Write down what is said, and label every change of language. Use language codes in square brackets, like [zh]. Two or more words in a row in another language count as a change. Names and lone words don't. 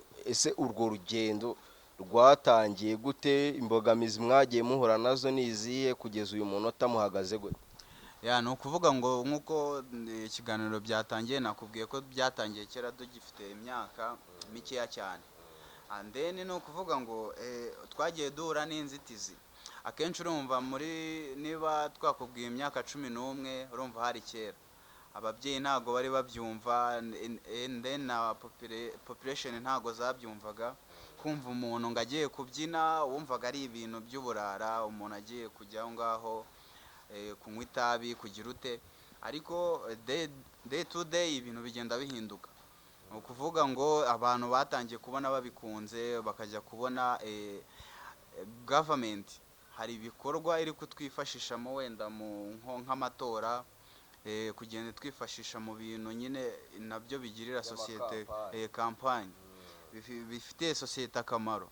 [rw] ese urwo rugendo rwatangiye gute? imbogamizi mwagiye muhura nazo ni izihe? kugeza uyu munota muhagaze gute? ni ukuvuga ngo nk'uko ikiganiro byatangiye, nakubwiye ko byatangiye kera tugifite imyaka mikeya cyane, [en] and then [rw] ni ukuvuga ngo twagiye duhura n'inzitizi. akenshi urumva niba twakubwiye imyaka 11, urumva hari kera ababyeyi ntago bari babyumva, [en] and then [rw] na population ntago zabyumvaga. kumva umuntu ngo agiye kubyina, wumvaga ari ibintu by'uburara, umuntu agiye kujya aho ngaho kunywa itabi, kugira ute. ariko [en] day to day [rw] ibintu bigenda bihinduka. ni ukuvuga ngo abantu batangiye kubona babikunze, bakajya kubona government hari ibikorwa iri kutwifashishamo, wenda nk'amatora, kugenda twifashisha mu bintu nyine nabyo bigirira sosiyete kampanye, bifitiye sosiyete akamaro.